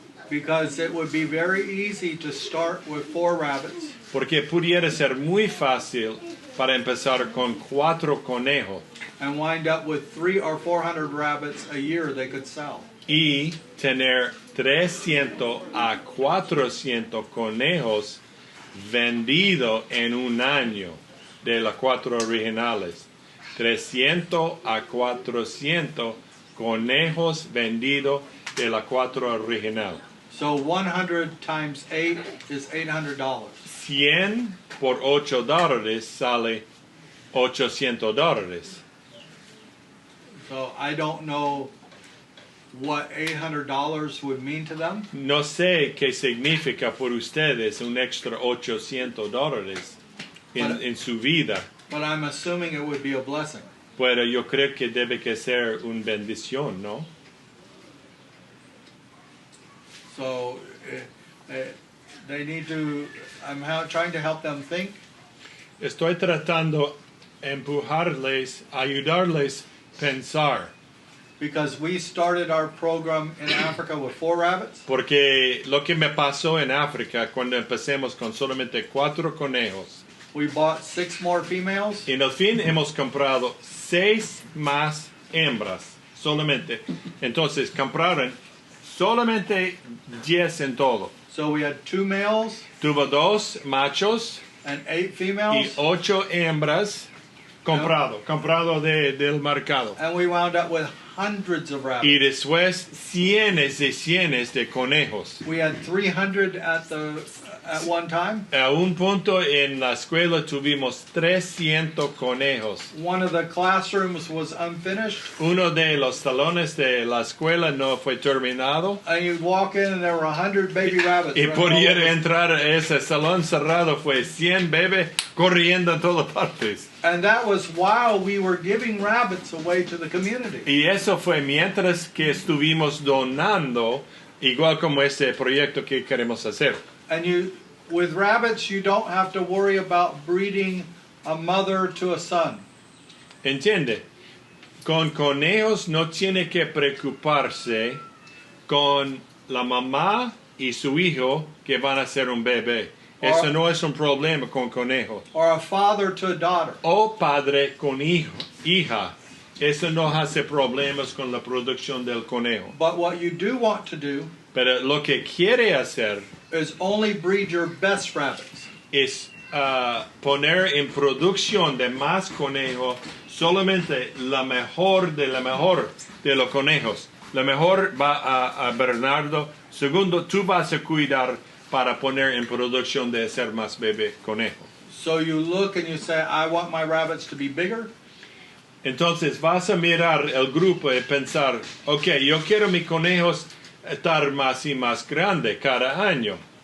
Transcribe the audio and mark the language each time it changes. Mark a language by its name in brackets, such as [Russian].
[English] Because it would be very easy to start with 4 rabbits [Spanish] Porque pudiera ser muy fácil para empezar con 4 conejos [English] and wind up with 300 or 400 rabbits a year they could sell. [Spanish] y tener 300 a 400 conejos vendidos en un año de las 4 originales. 300 a 400 conejos vendidos de la 4 original. [English] So 100 times 8 is $800. [Spanish] 100 por $8 sale $800. [English] So I don't know what $800 would mean to them. [Spanish] No sé qué significa por ustedes un extra $800 en su vida, [English] But I'm assuming it would be a blessing. [Spanish] pero yo creo que debe que ser una bendición, ¿no? [English] So they need to, trying to help them think. [Spanish] Estoy tratando empujarles, ayudarles pensar, [English] Because we started our program in Africa with 4 rabbits. [Spanish] porque lo que me pasó en África cuando empecemos con solamente 4 conejos, [English] We bought 6 more females. [Spanish] y en el fin hemos comprado 6 más hembras solamente. Entonces compraron solamente 10 en todo. [English] So we had 2 males [Spanish] Tuvo 2 machos [English] and 8 females. [Spanish] 8 hembras comprado del mercado. [English] And we wound up with hundreds of rabbits. [Spanish] Y después cientos de conejos. [English] We had 300 at one time. [Spanish] A un punto en la escuela tuvimos 300 conejos. [English] One of the classrooms was unfinished. [Spanish] Uno de los salones de la escuela no fue terminado. [English] And you'd walk in and there were 100 baby rabbits. [Spanish] Y [English] running [Spanish] por [English] all [Spanish] ir [English] over. [Spanish] a entrar a ese salón cerrado fue 100 bebés corriendo en todas partes. [English] And that was while we were giving rabbits away to the community. [Spanish] Y eso fue mientras que estuvimos donando, igual como este proyecto que queremos hacer. [English] And with rabbits, you don't have to worry about breeding a mother to a son. [Spanish] ¿Entiende? Con conejos no tiene que preocuparse con la mamá y su hijo que van a ser un bebé. Eso no es un problema con conejos. [English] Or a father to a daughter. [Spanish] O padre con hijo, hija. Eso no hace problemas con la producción del conejo. [English] But what you do want to do [Spanish] Pero lo que quiere hacer [English] is only breed your best rabbits. [Spanish] es poner en producción de más conejos solamente la mejor de los conejos. La mejor va a Bernardo. Segundo, tú vas a cuidar para poner en producción de ser más bebé conejo. [English] So you look and you say, I want my rabbits to be bigger. [Spanish] Entonces vas a mirar el grupo y pensar, ok, yo quiero mis conejos estar más y más grande cada año.